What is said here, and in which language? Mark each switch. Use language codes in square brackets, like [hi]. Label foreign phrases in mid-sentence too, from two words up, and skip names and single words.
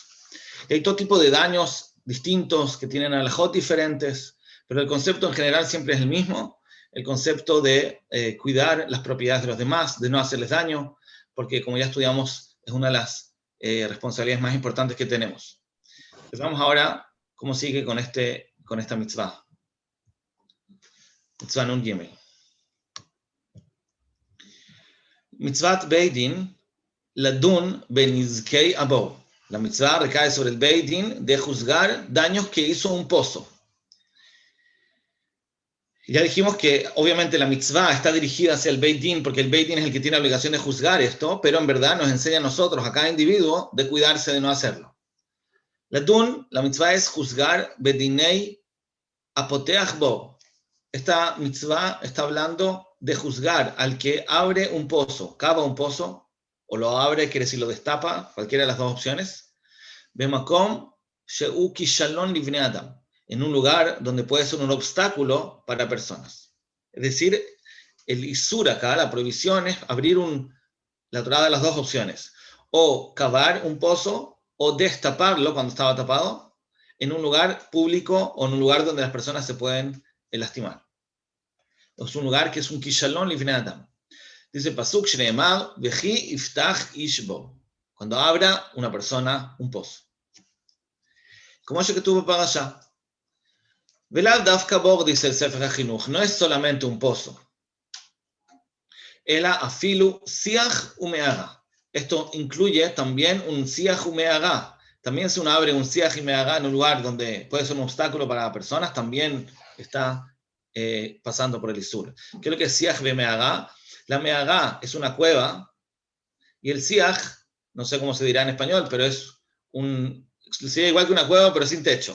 [es] Y hay todo tipo de daños distintos que tienen alajot diferentes, pero el concepto en general siempre es el mismo, el concepto de cuidar las propiedades de los demás, de no hacerles daño, porque como ya estudiamos, es una de las responsabilidades más importantes que tenemos. Entonces vamos ahora cómo sigue con esta mitzvah. [he] מצוה נון גימל. מצות בית דין לדון בנזקי הבור. [es] La mitzvah recae sobre el [he] בית דין [es] de juzgar daños que hizo un pozo. Ya dijimos que obviamente la mitzvah está dirigida hacia el [he] בית דין, [es] porque el [he] בית דין [es] es el que tiene la obligación de juzgar esto, pero en verdad nos enseña a nosotros, a cada individuo, de cuidarse de no hacerlo. Ladun, la mitzvah es juzgar [he] בדיני הפותח בור. [es] Esta mitzvah está hablando de juzgar al que abre un pozo, cava un pozo, o lo abre, quiere decir lo destapa, cualquiera de las dos opciones. [he] במקום שהוא כשלון לבני אדם. [es] En un lugar donde puede ser un obstáculo para personas. Es decir, el isur acá, la prohibición es abrir la Torá de las dos opciones. O cavar un pozo, o destaparlo cuando estaba tapado, en un lugar público o en un lugar donde las personas se pueden lastimar. Es un lugar que es un [he] כשלון לבני אדם. Dice פסוק שנאמר וכי יפתח איש בור. [es] Cuando abra una persona un pozo. Como eso que tuvo para allá. [he] ולאו דוקא בור, [es] dice el Sefer HaChinuch, no es solamente un pozo. [he] אלא אפילו שיח ומערה. [es] Esto incluye también un [he] שיח ומערה. [es] También si uno abre un siach y meara en un lugar donde puede ser un obstáculo para personas, también está pasando por el isur. ¿Qué es lo que es [he] שיח ומערה? [es] La meara es una cueva y el siach, no sé cómo se dirá en español, pero es sería igual que una cueva pero sin techo.